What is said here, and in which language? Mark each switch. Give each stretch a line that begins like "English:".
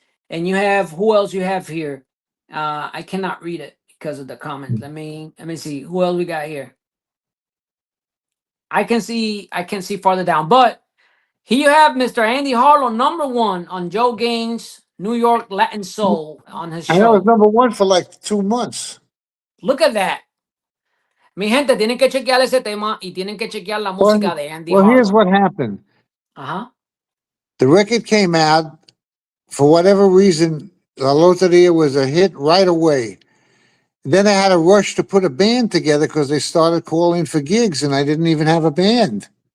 English: And you have, who else you have here? I cannot read it because of the comments. Let me see. Who else we got here? I can see farther down. But here you have Mr. Andy Harlow, #1 on Joe Gaines' New York Latin Soul on his show. I was #1 for like 2 months. Look at that.
Spanish: Mi gente, tienen que chequear ese tema y tienen que chequear la música de Andy Harlow.
English: Well, here's what happened. The record came out. For whatever reason, La Loteria was a hit right away. Then I had to rush to put a band together because they started calling for gigs, and I didn't even have a band.